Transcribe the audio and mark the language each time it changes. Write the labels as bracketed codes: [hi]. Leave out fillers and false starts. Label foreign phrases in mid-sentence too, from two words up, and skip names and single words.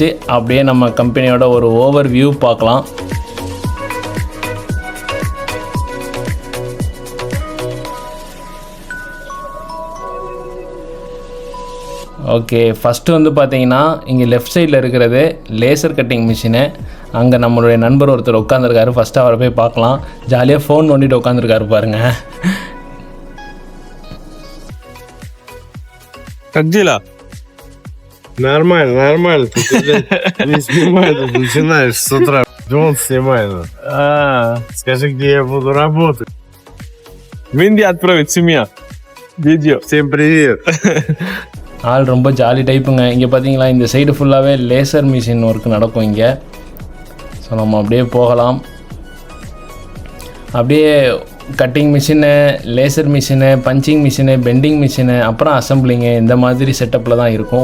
[ta] அப்படியே நம்ம கம்பெனியோட ஒரு [en] over view [ta] பார்க்கலாம். ஓகே, ஃபஸ்ட்டு வந்து பார்த்தீங்கன்னா இங்கே [en] left side [ta] இருக்கிறது [en] laser cutting machine. [ta] அங்கே நம்மளுடைய நண்பர் ஒருத்தர் உட்காந்துருக்காரு. ஃபஸ்ட்டு அவரை போய் பார்க்கலாம். ஜாலியாக ஃபோன் நோண்டிட்டு உட்காந்துருக்காரு பாருங்கள். [ru] Как Нормально. Ты не снимай, ты начинаешь с утра. Он снимает. Скажи, где я буду работать. В Индии отправить семья. Видео. Всем привет. [ta] ஆள் ரொம்ப ஜாலி டைப்புங்க. இங்கே பார்த்தீங்களா, இந்த [en] side full laser machine work [ta] நடக்கும் இங்கே. ஸோ நம்ம அப்படியே போகலாம். அப்படியே [en] cutting machine, laser machine, punching machine, bending machine, [ta] அப்புறம் அசம்பிளிங்கு, இந்த மாதிரி செட்டப்பில் தான் இருக்கும்.